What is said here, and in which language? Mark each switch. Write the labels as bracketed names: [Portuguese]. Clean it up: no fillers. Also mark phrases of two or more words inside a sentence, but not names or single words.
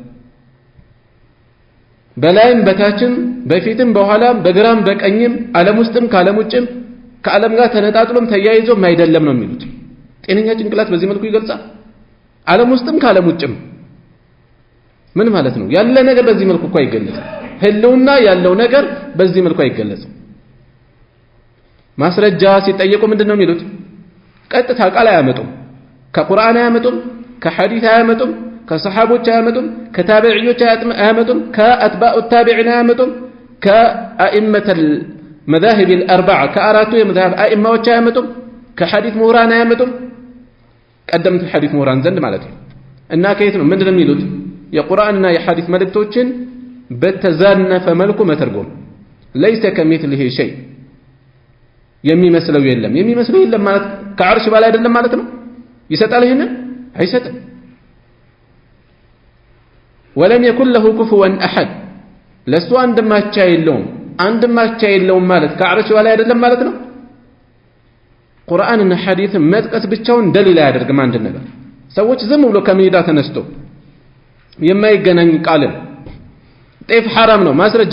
[Amharic] በላይም በታችም በፊትም በኋላም በግራም በቀኝም ዓለም ውስጥም ከዓለም ውጭም ከዓለም ጋር ተነጣጥሎም ተያይዞም አይደለም ነው የሚሉት ጤነኛ ጭንቅላት በዚህ መልኩ ይገልጻል ዓለም ውስጥም ከዓለም ውጭም ምን ማለት ነው ያለ ነገር በዚህ መልኩ እኮ አይገለጽም ህልውና ያለው ነገር በዚህ መልኩ አይገለጽም ማስረጃ ሲጠየቁ ምንድነው የሚሉት ቀጥታ ቃል አያመጡም ከቁርአን አያመጡም ከሐዲስ አያመጡም ከሰሃቦች አያመጡም ከታቢዒዎች አያመጡም ከአትባኡ ታቢዒን አያመጡም ከአኢመተ [Arabic] المذاهب الاربعه [Amharic] ከአራቱ የመذهب አኢማዎች አያመጡም ከሐዲስ ምሁራን አያመጡም ቀደምት ሐዲስ ምሁራን ዘንድ ማለት ነው እና ከየት ነው ምንድነው የሚሉት የቁርአንና የሐዲስ መልእክቶችን በተዛነፈ መልኩ መተርጎም [Arabic] ليس كمثله شيء [Amharic] የሚመስለው የለም ማለት ከአርሽ በላይ አይደለም ማለት ነው ይሰጣል ይሄን አይሰጥም [Arabic] ولم يكن له كفوا احد [Amharic] ለሱ አንድማቻ የለውም ማለት ከአርሽ በላይ አይደለም ማለት ነው ቁርአንና ሐዲስ መጥቀስ ብቻውን ደሊል አያደርግም አንድ ነገር ሰዎች ዝም ብሎ ከሜዳ ተነስቶ የማይገናኝ ቃል ጤፍ حرام ነው ማስረጃ